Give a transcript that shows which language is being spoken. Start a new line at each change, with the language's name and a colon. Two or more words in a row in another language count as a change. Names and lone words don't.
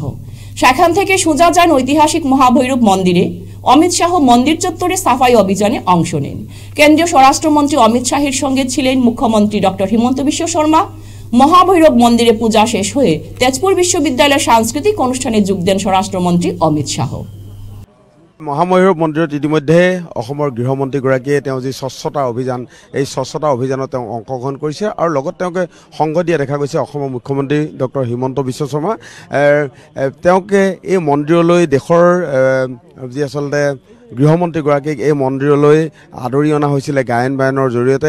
Bangla: সেখান থেকে সোজা যান ঐতিহাসিক মহাভৈরব মন্দিরে। অমিত শাহ মন্দির চত্বরে সাফাই অভিযানে অংশ নেন। কেন্দ্রীয় স্বরাষ্ট্রমন্ত্রী অমিত শাহের সঙ্গে ছিলেন মুখ্যমন্ত্রী ডক্টর হিমন্ত বিশ্ব শর্মা। মহাভৈরব মন্দিরে পূজা শেষ হয়ে তেজপুর বিশ্ববিদ্যালয়ের সাংস্কৃতিক অনুষ্ঠানে যোগ দেন স্বরাষ্ট্রমন্ত্রী অমিত শাহ।
Assamese: মহাভৈৰৱ মন্দিৰত ইতিমধ্যে অসমৰ গৃহমন্ত্ৰীগৰাকীয়ে তেওঁ যি স্বচ্ছতা অভিযান, এই স্বচ্ছতা অভিযানত তেওঁ অংশগ্ৰহণ কৰিছে আৰু লগত তেওঁকে সংগ দিয়া দেখা গৈছে অসমৰ মুখ্যমন্ত্ৰী ডক্টৰ হিমন্ত বিশ্ব শৰ্মা। তেওঁকে এই মন্দিৰলৈ দেশৰ যি আচলতে গৃহমন্ত্ৰীগৰাকীক এই মন্দিৰলৈ আদৰি অনা হৈছিলে গায়ন বায়নৰ জৰিয়তে।